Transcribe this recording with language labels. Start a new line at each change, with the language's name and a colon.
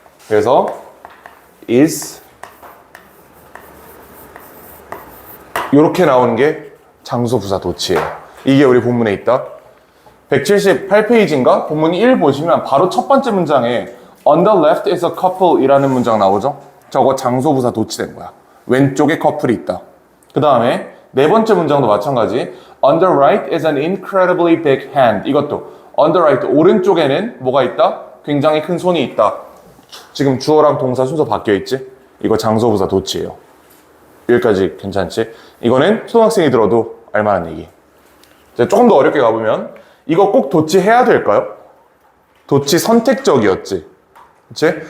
Korean: 그래서 is 이렇게 나오는 게 장소부사 도치예요. 이게 우리 본문에 있다. 178페이지인가? 본문 1 보시면 바로 첫 번째 문장에
English: On the left is a couple
Korean: 이라는 문장 나오죠? 저거 장소부사 도치된 거야. 왼쪽에 커플이 있다. 그 다음에 네 번째 문장도 마찬가지.
English: On the right is an incredibly big hand.
Korean: 이것도
English: on the right,
Korean: 오른쪽에는 뭐가 있다? 굉장히 큰 손이 있다. 지금 주어랑 동사 순서 바뀌어 있지? 이거 장소부사 도치예요. 여기까지 괜찮지? 이거는 초등학생이 들어도 알만한 얘기. 이제 조금 더 어렵게 가보면 이거 꼭 도치 해야 될까요? 도치 선택적이었지. 그치?